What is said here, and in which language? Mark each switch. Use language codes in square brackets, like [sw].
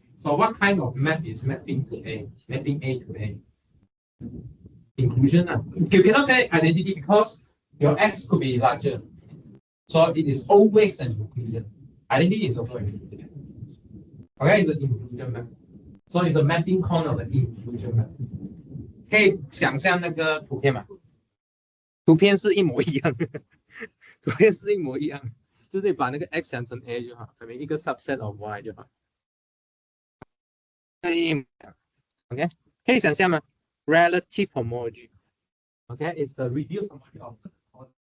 [en] So what kind of map is mapping to A? Mapping A to A. Inclusion. You cannot say identity because your X could be larger. So it is always an inclusion. Identity is also an inclusion. Okay, it's an inclusion map. So it's a mapping corner of the inclusion map. [zh] 可以想象那个图片吗？图片是一模一样的，图片是一模一样的，就是你把那个 x 想成 a 就好，可能一个 subset of y 就好。 [en] OK， [zh] 可以想象吗 [en] ？Relative homology，OK，is the reduced homology of [zh] 这个。